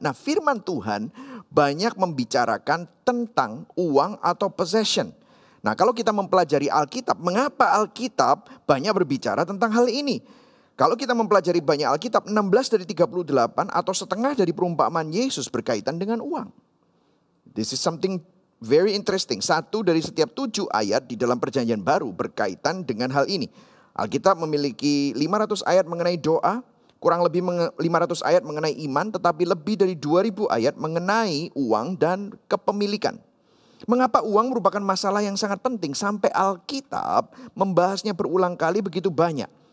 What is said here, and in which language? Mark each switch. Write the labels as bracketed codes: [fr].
[id] Nah firman Tuhan banyak membicarakan tentang uang atau possession. Nah kalau kita mempelajari Alkitab, mengapa Alkitab banyak berbicara tentang hal ini? Kalau kita mempelajari banyak Alkitab, 16 dari 38 atau setengah dari perumpamaan Yesus berkaitan dengan uang. [en] This is something very interesting. [id] 1 dari setiap 7 ayat di dalam perjanjian baru berkaitan dengan hal ini. Alkitab memiliki 500 ayat mengenai doa, kurang lebih 500 ayat mengenai iman, tetapi lebih dari 2000 ayat mengenai uang dan kepemilikan. Mengapa uang merupakan masalah yang sangat penting sampai Alkitab membahasnya berulang kali begitu banyak.